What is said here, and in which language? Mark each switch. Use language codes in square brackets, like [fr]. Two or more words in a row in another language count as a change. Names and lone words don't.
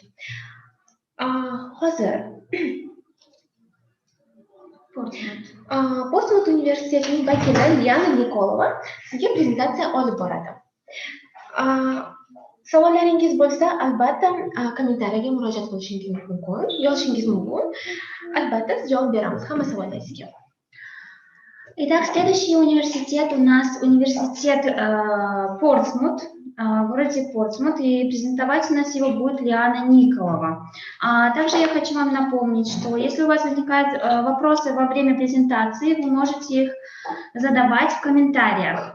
[uz] Hozir Portsmouth universitetining vakili Liana Nikolova sizga prezentatsiya olib boradi. Savollaringiz bo'lsa, albatta kommentariyaga murojaat qilishingiz mumkin, yozishingiz mumkin. Albatta javob beramiz hamma savollaringizga. [ru] Итак, следующий университет у нас университет Портсмут. в городе Портсмут, и презентовать у нас его будет Лиана Николова. Также я хочу вам напомнить, что если у вас возникают вопросы во время презентации, вы можете их задавать в комментариях.